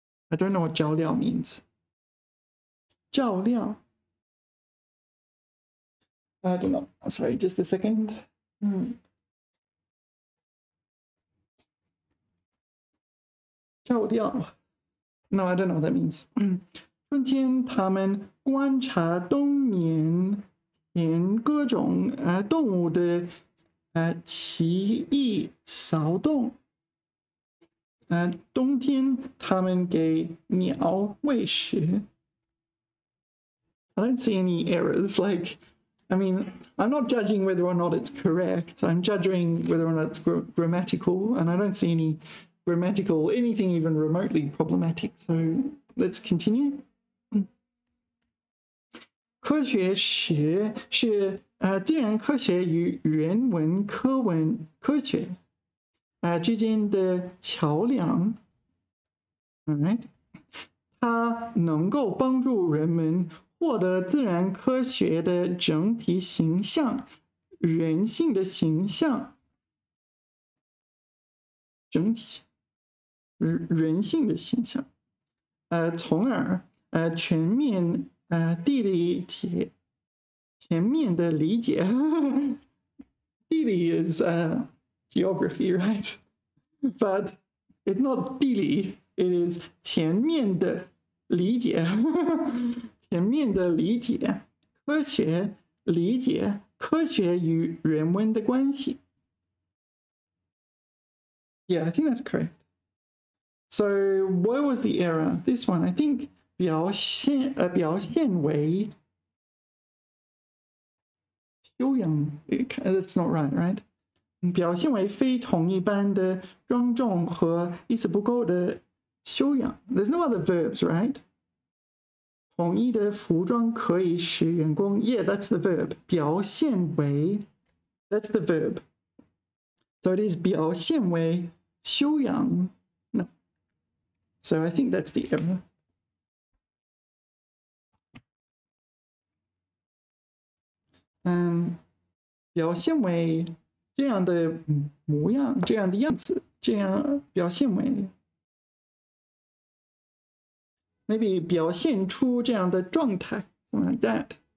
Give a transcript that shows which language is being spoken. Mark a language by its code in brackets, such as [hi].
[en] I don't know what 照料 means. [zh] 照料。 [en] I don't know. Sorry, just a second. [zh] 照料。 [en] No, I don't know what that means. [zh] 春天他们观察冬眠前各种动物的奇异骚动。冬天他们给鸟喂食。 [en] I don't see any errors. Like, I mean, I'm not judging whether or not it's correct. I'm judging whether or not it's grammatical, and I don't see any grammatical, anything even remotely problematic. So let's continue. [zh] 科学史是自然科学与人文科学之间的桥梁。 Alright， 它能够帮助人们获得自然科学的整体形象，人性的形象，整体人性的形象，从而全面地理全面的理解。 [en] 地理 is geography, right? But it's not 地理 it is [zh] 全面的理解。全面的理解科学，理解科学与人文的关系。 [en] Yeah, I think that's correct. So where was the error? This one, I think [zh] 表现为修养 [en] that's not right, right? [zh] 表现为非同一般的庄重和意思不够的修养。 [en] There's no other verbs, right? [zh] 统一的服装可以使员工 [en] Yeah, that's the verb. 表现为 that's the verb. So it is [zh] 表现为修养 [en] No. So I think that's the error. [zh] Um, 表现为这样的模样，这样的样子，这样表现为 maybe 表现出这样的状态 [en] something like that.